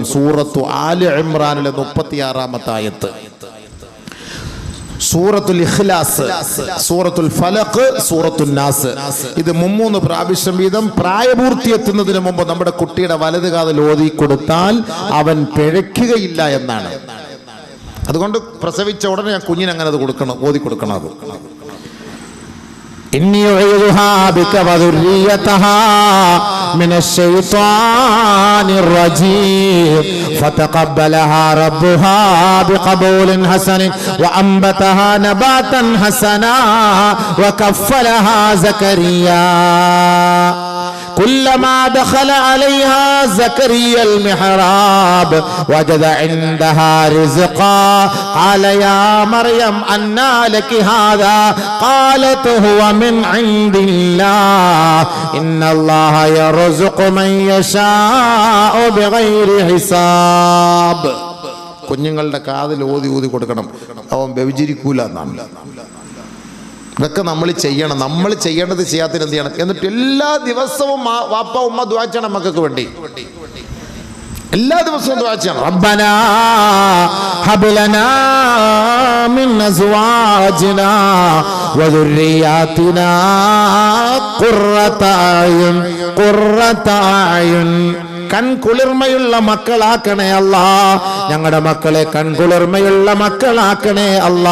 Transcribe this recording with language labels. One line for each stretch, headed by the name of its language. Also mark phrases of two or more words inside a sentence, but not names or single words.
Malayalam: സൂറത്തു ആല ഇമ്രാനിലെ 36-ാമത്തെ ആയത്ത്, സൂറത്തുൽ ഇഖ്ലാസ്, സൂറത്തുൽ ഫലഖ്, സൂറത്തുൽ നാസ്. ഇത് 3 പ്രാവശ്യം വീതം പ്രായപൂർത്തി എത്തുന്നതിന് മുമ്പ് നമ്മുടെ കുട്ടിയുടെ വലത് കാതിൽ ഓതി കൊടുത്താൽ അവൻ പിഴയ്ക്കുകയില്ല എന്നാണ്. അതുകൊണ്ട് പ്രസവിച്ച ഉടനെ ഞാൻ കുഞ്ഞിന് അങ്ങനെ അത് കൊടുക്കണം, ഓതി കൊടുക്കണം. അത്
Arabic: إني أعيذها بك وذريتها من الشيطان الرجيم فتقبلها ربها بقبول حسن وأنبتها نباتا حسنا وكفلها زكريا كلما دخل عليها زكريا المحراب وجد عندها رزقا قال يا مريم أنى لك هذا قالت هو من عند الله إن الله يرزق من يشاء بغير حساب.
Malayalam: കുഞ്ഞുങ്ങളുടെ കാതിൽ ഓതി കൊടുക്കണം, അവൻ വ്യഭിചരിക്കൂല എന്നാണ്. ഇതൊക്കെ നമ്മൾ ചെയ്യണം. നമ്മൾ ചെയ്യേണ്ടത് ചെയ്യാത്തതിന് എന്ത് ചെയ്യണം? എന്നിട്ട് എല്ലാ ദിവസവും വാപ്പ ഉമ്മ ദുആ ചെയ്യണം മക്കൾക്ക് വേണ്ടി. എല്ലാ ദിവസവും ദുആ ചെയ്യണം.
Arabic: ربنا هب لنا من أزواجنا وذرياتنا قرة أعين
Malayalam: കൺകുളിർമയുള്ള മക്കളാക്കണേ അല്ലാ, ഞങ്ങളുടെ മക്കളെ കൺകുളിർമയുള്ള മക്കളാക്കണേ അല്ലാ.